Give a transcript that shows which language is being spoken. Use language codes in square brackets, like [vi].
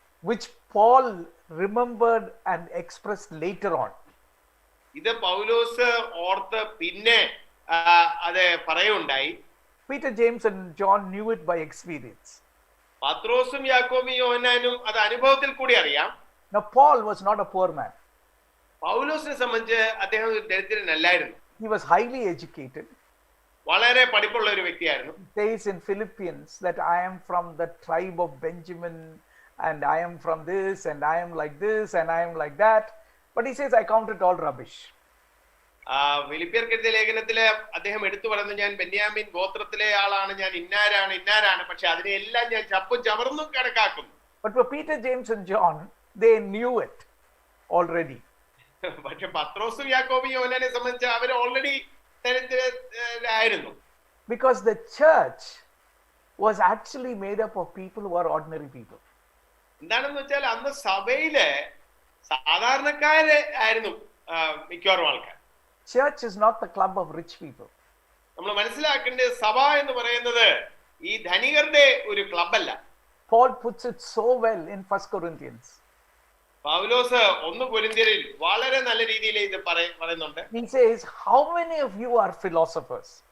[en] which Paul remembered and expressed later on. [ml] ഇത് പൗലോസ് ഓർത്ത് പിന്നെ അത് പറയുണ്ടായി. [en] Peter, James and John knew it by experience. [ml] പത്രോസും യാക്കോബും യോഹന്നാനും അത് അനുഭവത്തിൽ കൂടി അറിയാം. [en] Now Paul was not a poor man. [ml] പൗലോസിനെ സംബന്ധിച്ച് അദ്ദേഹം ഒരു ദരിദ്രനല്ലായിരുന്നു. [en] He was highly educated. [ml] വളരെ പഠിപ്പുള്ള ഒരു വ്യക്തിയായിരുന്നു. [en] It says in Philippians that I am from the tribe of Benjamin and I am from this and I am like this and I am like that. But he says I count it all rubbish. [ml] ഫിലിപ്പിയർക്കെഴുതിയ ലേഖനത്തില് അദ്ദേഹം എടുത്തു പറയുന്നു, ഞാൻ ബെന്യാമിൻ ഗോത്രത്തിലെ ആളാണ്, ഞാൻ ഇന്നാരാണ്, പക്ഷെ അതിനെല്ലാം ഞാൻ ചപ്പും ചവർന്നും കണക്കാക്കുന്നു. [en] But for Peter, James and John, they knew it already. [ml] പക്ഷെ പത്രോസും യാക്കോബും യോഹന്നാനെ സംബന്ധിച്ച് അവർ already ദരിദ്രരായിരുന്നു. [en] Because the church was actually made up of people who are ordinary people. [ml] എന്താണെന്ന് വെച്ചാൽ അന്ന് സഭയില് സാധാരണക്കാര് ആയിരുന്നു മിക്കവാറും ആൾക്കാർ. [en] Church is not the club of rich people. [ml] നമ്മൾ മനസ്സിലാക്കേണ്ടത് സഭ എന്ന് പറയുന്നത് ഈ ധനികരുടെ ഒരു ക്ലബല്ല. [en] Paul puts it so well in 1 Corinthians. [ml] പൗലോസ് 1 കൊരിന്ത്യരിൽ വളരെ നല്ല രീതിയിൽ ഇത് പറയുന്നുണ്ട്. [en] He says, how many of you are philosophers?